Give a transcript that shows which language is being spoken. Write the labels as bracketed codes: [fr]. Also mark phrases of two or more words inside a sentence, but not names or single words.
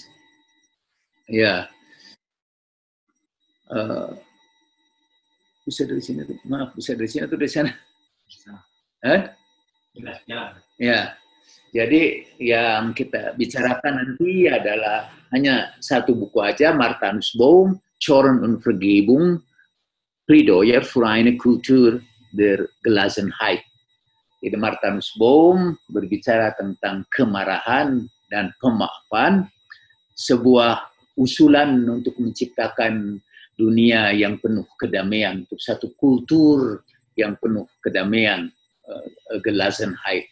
[id] Ya. Bisa dari sini, maaf, bisa dari sini atau dari sana? Ya. Jadi yang kita bicarakan nanti adalah hanya satu buku aja, Martha Nussbaum, Zorn und Vergebung, Plädoyer für eine Kultur der Gelassenheit. Jadi Martha Nussbaum berbicara tentang kemarahan dan pemaafan, sebuah usulan untuk menciptakan dunia yang penuh kedamaian, untuk satu kultur yang penuh kedamaian, Gelassenheit.